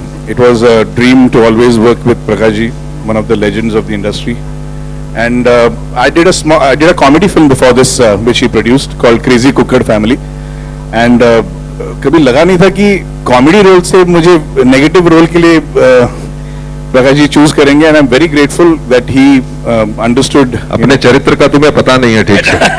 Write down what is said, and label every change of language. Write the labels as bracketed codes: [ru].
[en] It was a dream to always work with Prakash ji, one of the legends of the industry. And I did a comedy film before this, which he produced, called Crazy Cooker Family. [hi] And कभी लगा नहीं था कि comedy role से मुझे negative role के लिए Prakash ji choose करेंगे. [en] And I'm very grateful that he understood. [hi] अपने चरित्र का तुम्हें पता नहीं है ठीक से.